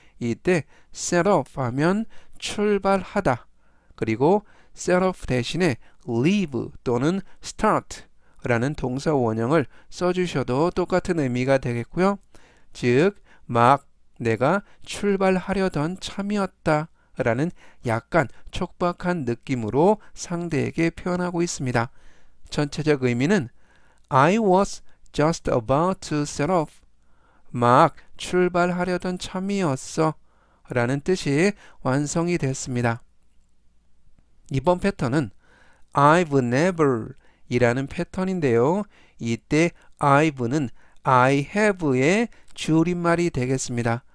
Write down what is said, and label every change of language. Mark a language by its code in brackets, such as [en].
[ko] 이때 set off 하면 출발하다, 그리고 set off 대신에 leave 또는 start 라는 동사 원형을 써주셔도 똑같은 의미가 되겠고요. 즉, 막 내가 출발하려던 참이었다 라는 약간 촉박한 느낌으로 상대에게 표현하고 있습니다. 전체적 의미는 [en] I was just about to set off. [ko] 막 출발하려던 참이었어 라는 뜻이 완성이 됐습니다. 이번 패턴은 I've never 이라는 패턴인데요. 이때 I've는 I have의 줄임말이 되겠습니다.